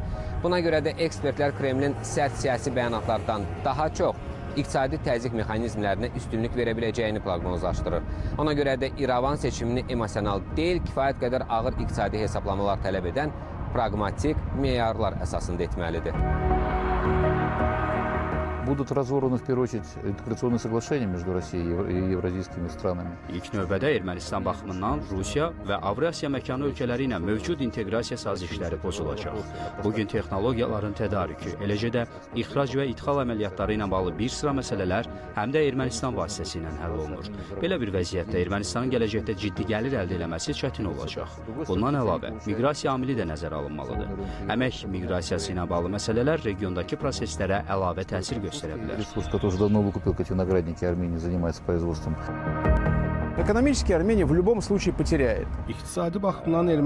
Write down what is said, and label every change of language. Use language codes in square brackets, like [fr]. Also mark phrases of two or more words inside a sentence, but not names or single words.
[az] Buna görə də ekspertlər Kremlin sərt siyasi bəyanatlardan daha çox iqtisadi təzyiq mexanizmlərinə üstünlük verə biləcəyini proqnozlaşdırır. Ona görə də İrəvan seçimini emosional deyil, kifayət qədər ağır iqtisadi hesablamalar tələb edən pragmatik meyarlar əsasında etməlidir. [ru] Будут разорваны, в первую очередь, интеграционные соглашения между Россией и евразийскими странами. [az] İlk növbədə Ermənistan baxımından Rusiya və Avrasiya məkanı ölkələri ilə mövcud inteqrasiya sazişləri pozulacaq. Bugün texnologiyaların tədarükü, eləcə də ixrac və idxal əməliyyatları ilə bağlı bir sıra məsələlər həm də Ermənistan vasitəsilə həll olunur. Belə bir vəziyyətdə Ermənistanın gələcəkdə ciddi gəlir əldə etməsi çətin olacaq. Bundan əlavə, miqrasiya amili də nəzərə alınmalıdır. Əmək miqrasiyası ilə bağlı məsələlər regiondakı proseslərə əlavə təsir göstərir. [ru] Ресурс, который уже давно выкупил, как виноградники Армении, занимается производством. Экономически Армения в любом случае потеряет. [az] İqtisadi baxımdan